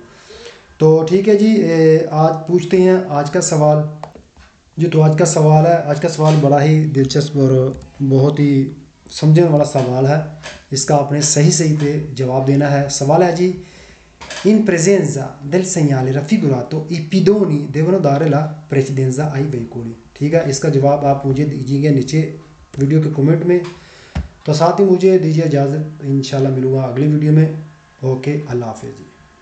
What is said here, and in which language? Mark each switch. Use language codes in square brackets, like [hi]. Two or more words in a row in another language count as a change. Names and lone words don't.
[ur] تو ٹھیک ہے جی، آج پوچھتے ہیں آج کا سوال جی. تو آج کا سوال ہے، آج کا سوال بڑا ہی دلچسپ اور بہت ہی سمجھنے والا سوال ہے. اس کا آپ نے صحیح پے جواب دینا ہے. سوال ہے جی, [it] in presenza del segnale raffigurato i pedoni devono dare la precedenza ai veicoli। [ur] ٹھیک ہے، اس کا جواب آپ مجھے دیجیے گا نیچے ویڈیو کے کمنٹ میں. تو ساتھ ہی مجھے دیجیے اجازت، ان شاءاللہ ملوں گا اگلی ویڈیو میں. اوکے، اللہ حافظ جی.